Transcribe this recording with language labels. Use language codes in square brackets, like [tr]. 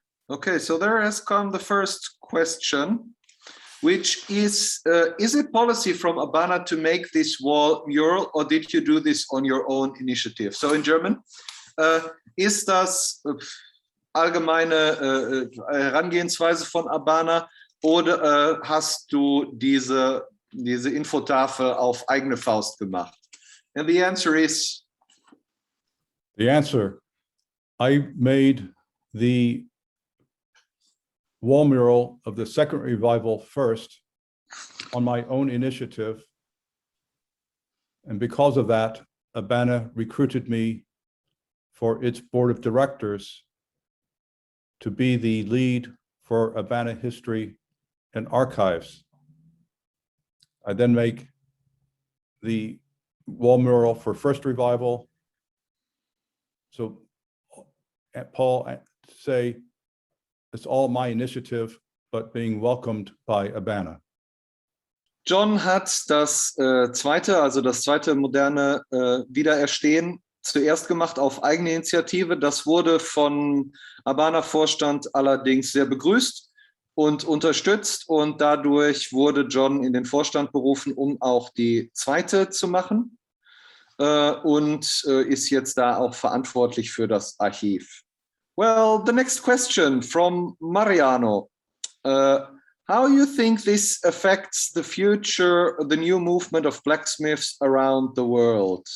[en] Okay, so there has come the first question, which is it policy from Abana to make this wall mural, or did you do this on your own initiative? So in German, [de] ist das allgemeine Herangehensweise von Abana, oder hast du diese Infotafel auf eigene Faust gemacht? [en] And the answer is? The answer, I made the wall mural of the second revival first on my own initiative. And because of that, Abana recruited me for its board of directors to be the lead for Abana History and Archives. I then make the wall mural for first revival. So Paul, say, it's all my initiative, but being welcomed by Abana. [de] John hat das zweite moderne Wiedererstehen zuerst gemacht auf eigene Initiative. Das wurde von Abana-Vorstand allerdings sehr begrüßt und unterstützt, und dadurch wurde John in den Vorstand berufen, um auch die zweite zu machen, und ist jetzt da auch verantwortlich für das Archiv. [en] Well, the next question from Mariano. How you think this affects the future, the new movement of blacksmiths around the world?